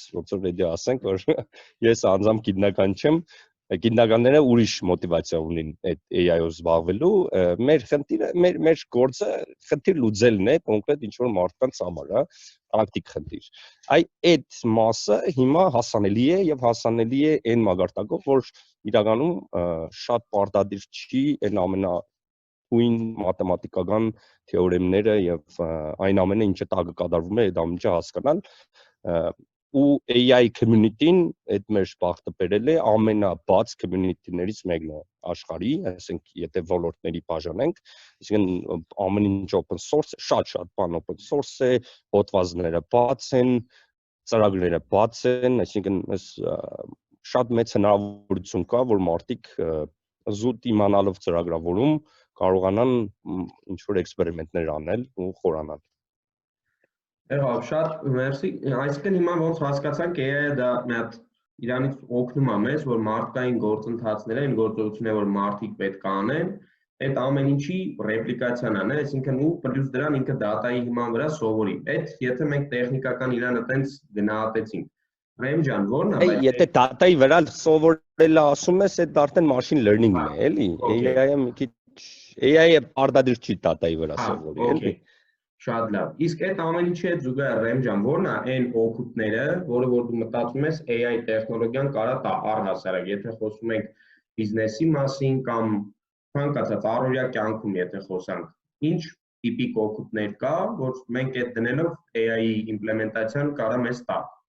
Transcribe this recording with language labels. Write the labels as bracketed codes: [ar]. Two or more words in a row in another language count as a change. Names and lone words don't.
[hy] ոնց որ պետք է ասենք, որ ես անձամբ գիտնական չեմ, գիտնականները ուրիշ մոտիվացիա ունին այդ AI-ով զբաղվելու, մեր խնդիրը, մեր գործը խնդիր լուծելն է, կոնկրետ ինչ որ մարդկանց համար, հա, պրակտիկ խնդիր։ Այդ մասը հիմա հասանելի է եւ հասանելի է այն մակարդակով, որ իրականում շատ պարտադիր չի այն ամենաթույն մաթեմատիկական թեորեմները եւ այն ամենը ինչը տակը կատարվում է, այդ ամենը հասկանալ ու [en] AI community- [hy] ն այդ մեր բախտը բերել է ամենաբաց community-ներից մեկն է աշխարհի, ասենք եթե ոլորտների բաժանենք, այսինքն ամեն ինչ [en] open source, [hy] շատ բան [en] open source [hy] է, հոդվածները բաց են, ծրագրերը բաց են, այսինքն շատ մեծ հնարավորություն կա, որ մարդիկ զուտ իմանալով ծրագրավորում կարողանան ինչ-որ էքսպերիմենտներ անել ու խորանալ։ Եղավ, շատ մերսի, այսինքն հիմա ոնց հասկացանք AI-ը դա մի հատ իրանից օգնում է մեզ, որ մարդկային գործընթացները, այն գործողությունները, որ մարդիկ պետք է անեն, այդ ամեն ինչի ռեպլիկացիան անեն, այսինքն ու պլյուս դրան ինքը դատայի հիման վրա սովորի։ Այդ եթե մենք տեխնիկական իրան այտենց գնահատեցինք։ Ռեմ ջան, ո՞րն է, բայց եթե դատայի վրա սովորելը ասում ես, այդ արդեն [en] machine learning- [hy] ն է, էլի։ AI-ը մի քիչ AI-ը արդադիր չի data-ի վրա սովորի, էլի։ Okay, շատ լավ։ Իսկ այդ ամեն ինչի հետ զուգահեռ Ռեմ ջան, ո՞րն է այն օգուտները, որը որ դու մտածում ես AI տեխնոլոգիան կարա տա առհասարակ, եթե խոսում ենք բիզնեսի մասին կամ ցանկացած առօրյա կյանքում, եթե խոսանք, ինչ տիպիկ օգուտներ կա, որ մենք այդ դնելով AI-ի իմպլեմենտացիան կարա մեզ տա։